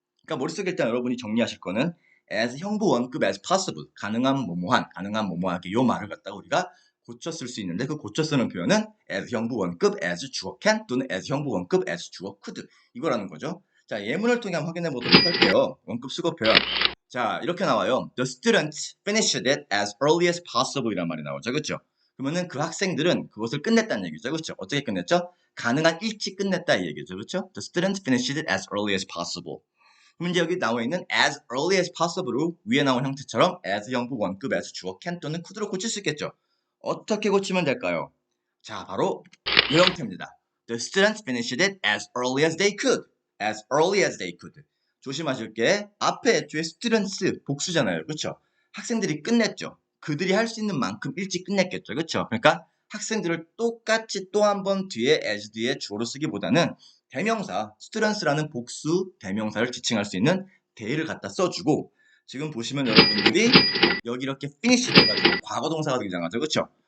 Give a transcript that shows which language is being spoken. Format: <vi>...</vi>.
<ko>그러니까 머릿속에 일단 여러분이 정리하실 거는 as 형부 원급 as possible 가능한 뭐뭐한 가능한 뭐뭐하게 요 말을 갖다가 우리가 고쳐 쓸 수 있는데 그 고쳐 쓰는 표현은 as 형부 원급 as 주어 can 또는 as 형부 원급 as 주어 could 이거라는 거죠. 자, 예문을 통해 한번 확인해 보도록 할게요. 원급 수거 표현. 자, 이렇게 나와요.</ko> <en>The students finished it as early as possible</en> <ko>이란 말이 나오죠. 그렇죠? 그러면은 그 학생들은 그것을 끝냈다는 얘기죠. 그렇죠? 어떻게 끝냈죠? 가능한 일찍 끝냈다 이 얘기죠. 그렇죠?</ko> <en>The students finished it as early as possible.</en> <ko>그럼 이제 여기 나와 있는 as early as possible로 위에 나온 형태처럼 as 형부 원급 as 주어 can 또는 could로 고칠 수 있겠죠. 어떻게 고치면 될까요? 자, 바로 이 형태입니다.</ko> <en>The students finished it as early as they could. As early as they could.</en> <ko>조심하실 게 앞에 애초에 students 복수잖아요. 그렇죠? 학생들이 끝냈죠. 그들이 할 수 있는 만큼 일찍 끝냈겠죠. 그렇죠? 그러니까 학생들을 똑같이 또 한 번 뒤에 as 뒤에 주어로 쓰기보다는 대명사 students라는 복수 대명사를 지칭할 수 있는 they를 갖다 써주고 지금 보시면 여러분들이 여기 이렇게 finish 돼가지고 과거 동사가 등장하죠. 그렇죠?</ko>